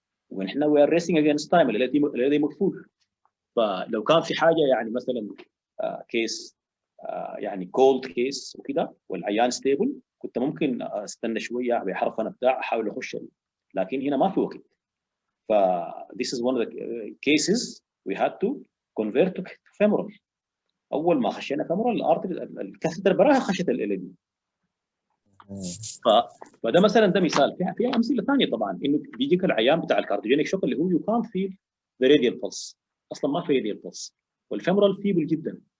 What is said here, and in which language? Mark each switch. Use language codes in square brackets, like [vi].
[ar] ونحن [en] we are racing against time, [ar] ال دي مقفول. فلو كان في حاجه يعني مثلا كيس يعني كولد كيس وكده والعيان ستيبل، كنت ممكن استنى شويه بحرف انا بتاع احاول اخش لكن هنا ما في وقت. [en] ف this is one of the cases we had to convert to femoral. [ar] اول ما خشينا femoral الارتري الكاثيتر براها خشت ال دي. فده مثلا ده مثال. في امثله ثانيه طبعا، انه بيجيك العيان بتاع الكارديوجينيك شوك اللي هو [en] you can't feel the radial pulse, [ar] اصلا ما في راديال بلس والفيمورال فيبل جدا.